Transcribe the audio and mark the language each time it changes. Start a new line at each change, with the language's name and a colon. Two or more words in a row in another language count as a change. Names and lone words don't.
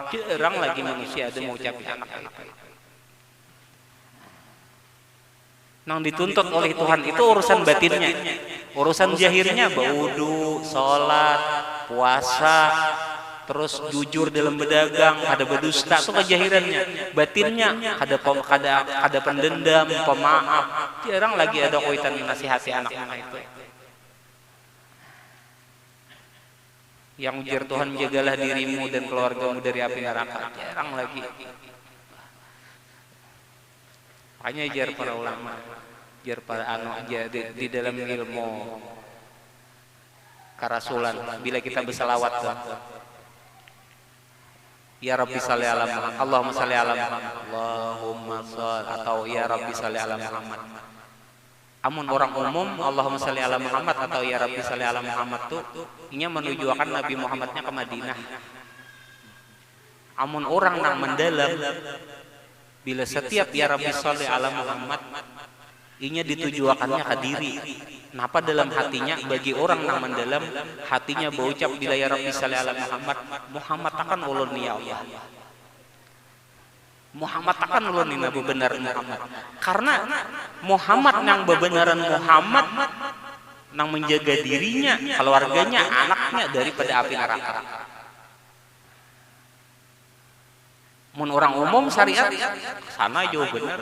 Banjar: Jarang lagi manusia ada mau ucapin anak itu. Nang dituntut oleh Tuhan itu urusan batinnya, urusan zahirnya baudu, sholat, puasa, terus jujur dalam berdagang, ada berdusta itu kejahirannya. Batinnya ada pendendam, pemaaf. Jarang lagi ada kaitan nasihati anak-anak itu. Yang ujar Tuhan, jagalah dirimu dan keluargamu dari api neraka. Jarang lagi. Makanya jar para ulama, jar para di dalam ilmu karasulan, bila kita berselawat
Arabic: يا رب صل على محمد, اللهم صل على محمد, اللهم صل,
Banjar: atau
Arabic: يا رب صل على محمد.
Banjar: Amun orang umum
Arabic: اللهم صل على محمد
Banjar: atau
Arabic: يا رب صل على محمد
Banjar: tuh inya menujukan Nabi Muhammadnya ke Madinah. Amun orang nang mendalam, bila setiap
Arabic: يا رب صل على محمد
Banjar: inya ditujuakannya ke diri. Napa dalam hatinya, bagi orang nang mendalam hatinya berucap bila
Arabic: يا رب صل على محمد,
Banjar: Muhammad akan ulun ya Allah, Muhammad akan ulun ini bebenar Muhammad. Karena Muhammad nang bebenaran Muhammad nang menjaga dirinya, keluarganya, anaknya daripada api neraka. Mun orang umum syariat sana jauh benar.